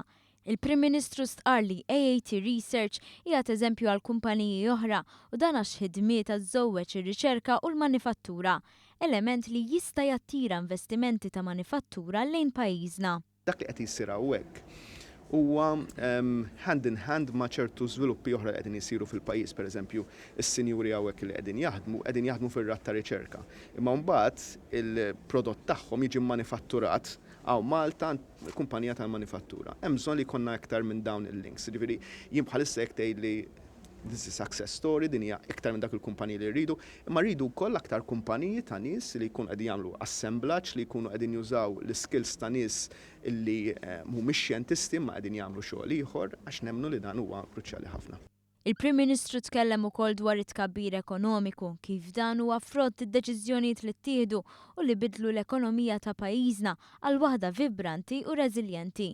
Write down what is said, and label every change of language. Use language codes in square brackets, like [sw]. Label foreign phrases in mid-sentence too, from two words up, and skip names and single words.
[mt] Il-Prim Ministru stqar li AAT Research hija eżempju għal kumpaniji oħra u dan għax ħidmiet żżewweġ ir-riċerka u l-manifattura, element li jista' jattira investimenti ta' manifattura lejn pajjiżna. Dak li qed jsir hawnhekk huwa [en] hand in hand [mt] ma' ċertu żviluppi oħra qegħdin isiru fil-pajjiż, pereżempju is-sinjuri hawnhekk li qegħdin jaħdmu fir-rat ta' riċerka. Imma mbagħad il-prodott tagħhom jiġi manifatturat għaw Malta kumpanija tal-manifattura. Hemm bżonn li jkollna aktar minn dawn il-links. Ġifieri jien bħalissa jekk tgħidli [en] this is a success story, [mt] din hija iktar minn dak il-kumpaniji li rridu, imma rridu wkoll aktar kumpaniji ta' nies li jkunu qegħdin jagħmlu assemblaġġ, li jkunu qegħdin jużaw l-skills ta' nies illi mhumiex xjentisti ma qegħdin jagħmlu xogħol ieħor għax nemmnu li dan huwa kruċjali ħafna. Il-Prim Ministru tkellem ukoll dwar it-tkabbir ekonomiku, kif dan huwa frott id-deċiżjonijiet li ttieħdu u li bidlu l-ekonomija ta' pajjiżna għal waħda vibranti u reżiljenti.